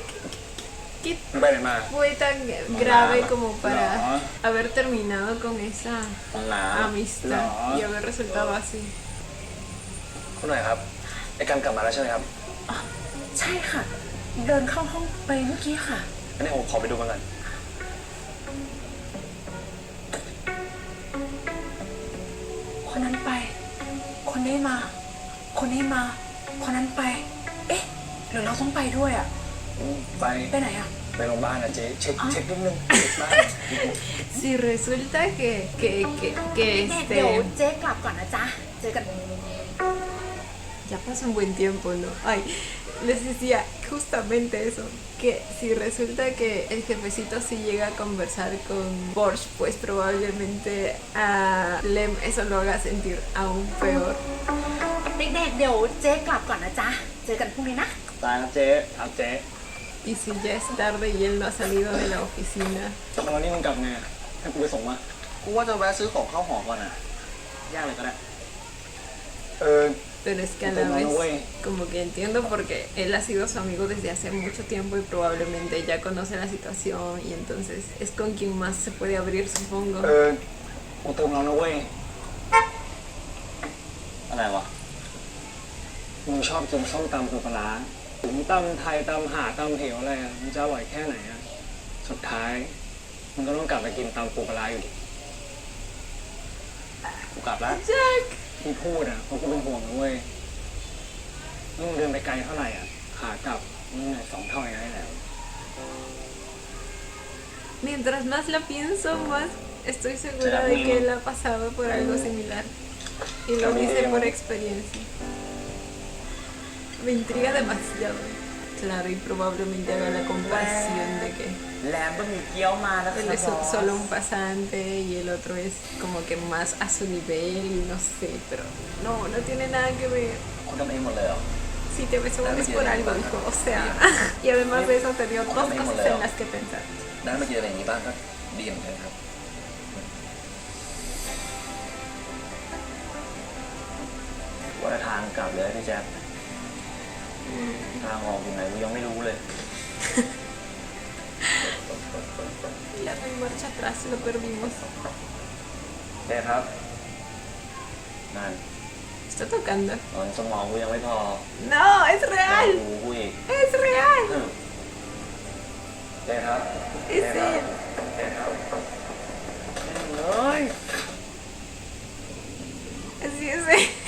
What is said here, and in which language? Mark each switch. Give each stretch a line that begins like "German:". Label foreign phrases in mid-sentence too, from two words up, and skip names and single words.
Thai: ไปไหนมา
Spanish: fue tan grave como para No. haber terminado con esa
Thai: ห้องน้ำ
Spanish: amistad y haber resultado así.
Thai: คุณหน่อยครับไอ้การกลับมาแล้วใช่ไหมครับ ใช่ค่ะ เดินเข้าห้องไปเมื่อกี้ค่ะ งั้นเดี๋ยวผมขอไปดูมันก่อน คนนั้นไป คนนี้มา คนนี้มา คนนั้นไป เอ๊ะหรือเราต้องไปด้วยอ่ะ ไป ไปไหนอ่ะ ไปโรงพยาบาลนะเจ๊เช็คนิดนึงเช็คบ้าง
Spanish: Si resulta que
Thai: เนี่ยเดี๋ยวเจ๊กลับก่อนนะจ๊ะ เจอกัน
Spanish: ya pasó un buen tiempo, ¿no? Ay, les decía justamente eso, que si resulta que el jefecito sí llega a conversar con Porsche, pues probablemente a Lem eso lo haga sentir aún peor.
Thai: เด็กๆเดี๋ยวเจ๊กลับก่อนนะจ๊ะ เจอกันพรุ่งนี้นะ ตายครับเจ๊ครับเจ๊
Spanish: Y si ya es tarde y él no ha salido de la oficina,
Thai: ตอนนี้มึงกลับไงให้กูไปส่งมากูว่าจะแวะซื้อของเข้าหอก่อนอ่ะย่างเลยก็ได้
Spanish: pero es que a la Pero no, vez güey. como que entiendo porque él ha sido su amigo desde hace mucho tiempo y probablemente ya conoce la situación y entonces es con quien más se puede abrir, supongo.
Thai: กูเติมเรานะเว้ยอะไรวะมึงชอบกินส้มตำปูปลาร้าถึงตำไทยตำหาตำเหวอะไรอะมันจะอร่อยแค่ไหนอะสุดท้ายมึงก็ต้องกลับไปกินตำปูปลาร้าอยู่ดีกูกลับแล้ว Jack. ที่พูดอ่ะเพราะกูเป็นห่วงนะเว้ยนี่มึงเดินไปไกลเท่าไหร่อ่ะขากลับมึงเหนื่อย2 เท่าอย่างนี้แล้ว
Spanish: Mientras más la pienso, más estoy segura de que él ha pasado por algo similar. Y lo dice por experiencia. Me intriga demasiado. Claro, y probablemente haga la comparación de que
Thai: แหลมบะหมี่เกี๊ยวมาแล้ว
Spanish: él
Thai: ค่ะ
Spanish: es
Thai: บอส
Spanish: solo un pasante y el otro es como que más a su nivel y no sé, pero no tiene nada que ver.
Thai: คุณทำเองหมดเลยเหรอ
Spanish: Si te besó es por algo, hijo, o sea, y además de eso te dio dos cosas en las que pensar.
Thai: ได้มาเจออะไรอย่างนี้บ้างก็ดีเหมือนกันครับ ว่าทางกลับเลยพี่แจ๊คทางออกอยู่ไหนกูยังไม่รู้เลย
Spanish: Ya no hay marcha atrás, lo perdimos.
Thai: เจ๊ครับนั่น
Spanish: Está tocando.
Thai: นอนสมองกูยังไม่พอ
Spanish: No, es
Thai: แล้ว
Spanish: real,
Thai: หูกูอีก
Spanish: es real.
Thai: เจ๊ครับ
Spanish: Es él.
Thai: เจ๊ครับ
Spanish: Así es él.